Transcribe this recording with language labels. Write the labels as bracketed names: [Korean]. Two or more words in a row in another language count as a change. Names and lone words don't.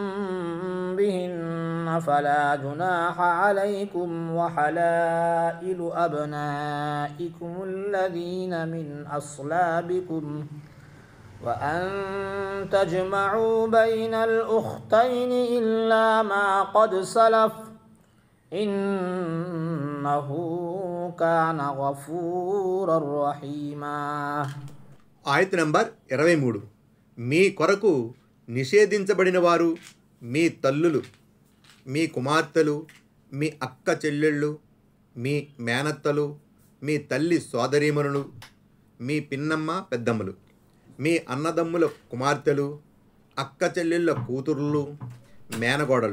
[Arabic] بهن فلا جناح عليكم وحلائل أبنائكم الذين من أصلابكم وأن تجمعوا بين الأختين إلا ما قد سلف إنه كان غفورا رحيما. [Telugu] ఆయత్ నంబర్ 23. మీ కొరకు నిషేధించబడిన వారు మీ తల్లులు, మీ కుమార్తెలు, మీ అక్క చెల్లెళ్ళు, మీ మేనత్తలు, మీ తల్లి సోదరీమణులు, మీ పిన్నమ్మ పెద్దమ్మలు, మీ అన్నదమ్ముల కుమార్తెలు, అక్క చెల్లెళ్ళ కూతుర్లు, మేనగోడలు,